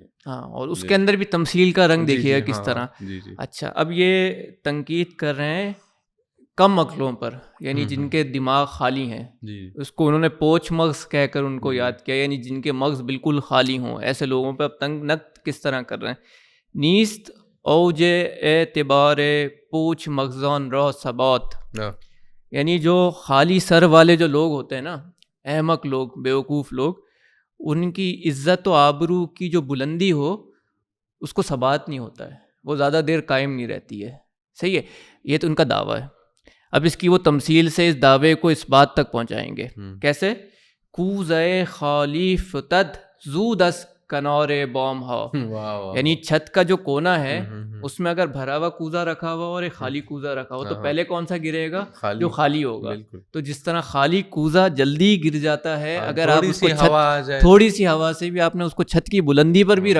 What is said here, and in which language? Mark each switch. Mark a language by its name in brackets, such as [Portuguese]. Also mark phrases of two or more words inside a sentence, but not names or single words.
[Urdu] ہاں, اور اس کے اندر بھی تمثیل کا رنگ دیکھیے گا کس طرح. اچھا, اب یہ تنقید کر رہے ہیں کم عقلوں پر، یعنی ہوں، جن ہوں، کے دماغ خالی ہیں، جی، اس کو انہوں نے پوچھ مغز کہہ کر ان کو جی، یاد کیا، یعنی جن کے مغز بالکل خالی ہوں، ایسے لوگوں پہ اب تنگ نقد کس طرح کر رہے ہیں. [Persian] نیست اوج اعتبار پوچھ مغزان رو ثبات، [Urdu] ہاں، یعنی جو خالی سر والے جو لوگ ہوتے ہیں نا، احمق لوگ، بیوقوف لوگ، ان کی عزت و آبرو کی جو بلندی ہو اس کو ثبات نہیں ہوتا ہے، وہ زیادہ دیر قائم نہیں رہتی ہے. صحیح ہے، یہ تو ان کا دعویٰ ہے. اب اس کی وہ تمثیل سے اس دعوے کو اس بات تک پہنچائیں گے. [Persian] کیسے؟ کوزے خالی فتد زود از کنار بام ہا، [Urdu] واہ واہ، یعنی چھت کا جو کونا ہے ہوں، اس میں اگر بھرا ہوا کوزہ رکھا ہوا اور ایک خالی کوزہ رکھا ہوا تو ہاں، پہلے کون سا گرے گا؟ خالی، جو خالی ہوگا. بالکل، تو جس طرح خالی کوزہ جلدی گر جاتا ہے ہاں، اگر آپ تھوڑی اس کو سی چھت، ہوا آ جائے تھوڑی سی ہوا سے بھی آپ نے اس کو چھت کی بلندی پر بھی